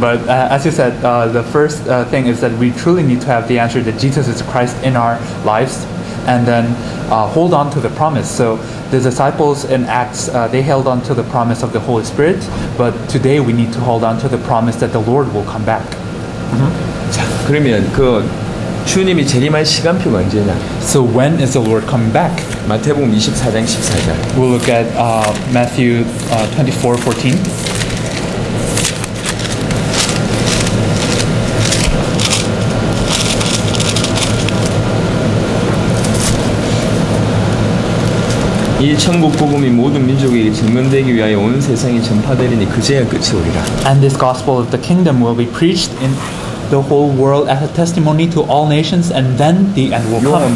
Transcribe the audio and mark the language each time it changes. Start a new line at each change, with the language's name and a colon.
English: But as you said, the first thing is that we truly need to have the answer that Jesus is Christ in our lives, and then hold on to the promise. So the disciples in Acts, they held on to the promise of the Holy Spirit, but today we need to hold on to the promise that the Lord will come back.
Korean: 자, 그러면 그 주님이 재림할 시간표가 언제냐?
English: So when is the Lord coming back?
Korean: 마태복음 24장 14절.
English: We'll look at Matthew 24:14.
Korean: 이 천국 복음이 모든 민족에게 증언되기 위하여 온 세상에 전파되리니 그제야 끝이 오리라.
English: And this gospel of the kingdom will be preached in the whole world as a testimony to all nations, and then the end will come.